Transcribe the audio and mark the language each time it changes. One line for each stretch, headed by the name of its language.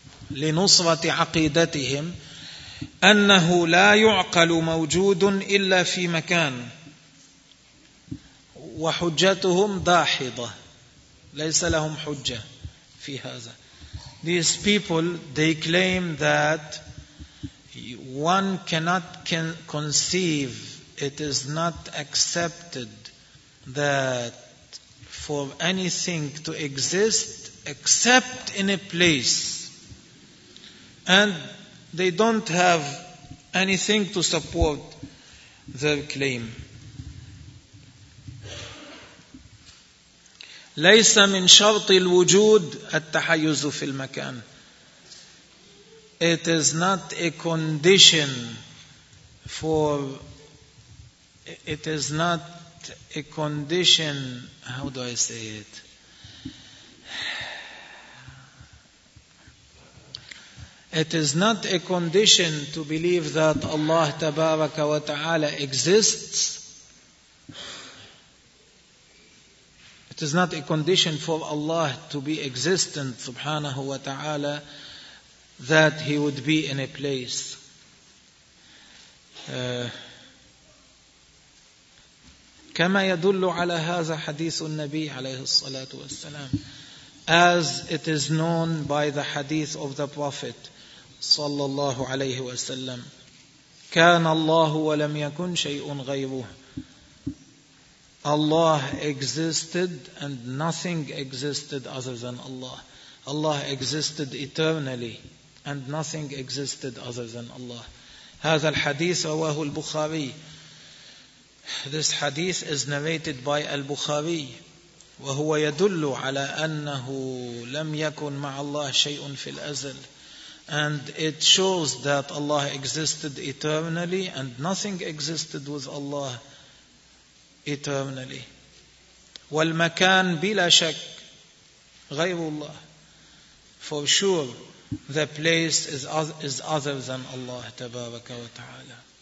Arabic: لنصرة عقيدتهم أنه لا يعقل موجود إلا في مكان، وحجتهم داحضة، ليس لهم حجة في هذا.
English: These people, they claim that one cannot conceive, it is not accepted that for anything to exist except in a place. And they don't have anything to support their claim.
Arabic: ليس من شرط الوجود التحيز في المكان.
English: It is not a condition for, it is not a condition, how do I say it? It is not a condition to believe that Allah Tabaraka wa Ta'ala exists. It is not a condition for Allah to be existent, subhanahu wa ta'ala, that He would be in a place.
Arabic: كما يدل على هذا حديث النبي عليه الصلاة والسلام.
English: As it is known by the hadith of the Prophet,
Arabic: صلى الله عليه وسلم. كان الله ولم يكن شيء غيره.
English: Allah existed and nothing existed other than Allah. Allah existed eternally and nothing existed other than Allah.
Arabic: هذا الحديث رواه البخاري.
English: This hadith is narrated by
Arabic: البخاري وهو يدل على أنه لم يكن مع الله شيء في الأزل.
English: And it shows that Allah existed eternally and nothing existed with Allah eternally.
Arabic: والمكان بلا شك غير الله.
English: For sure, the place is other than Allah
Arabic: تبارك وتعالى.